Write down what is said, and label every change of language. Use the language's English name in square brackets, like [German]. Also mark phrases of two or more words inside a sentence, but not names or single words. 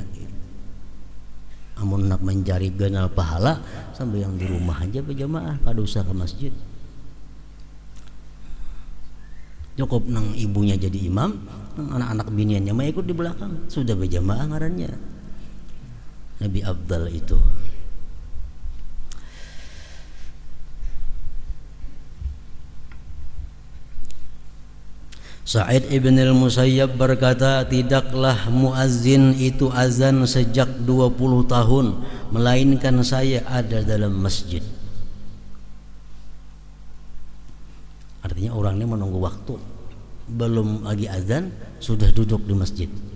[Banjar] Amun nak mencari ganal pahala, sembahyang di rumah aja berjamaah, kada usah ke masjid. Cukup nang ibunya jadi imam, nang anak-anak biniannya mah ikut di belakang, sudah berjamaah ngarannya. Lebih afdal itu. [Indonesian] Sa'id ibn al-Musayyab berkata, tidaklah muazzin itu azan sejak 20 tahun melainkan saya ada dalam masjid. Artinya orang ini menunggu waktu, belum lagi azan sudah duduk di masjid.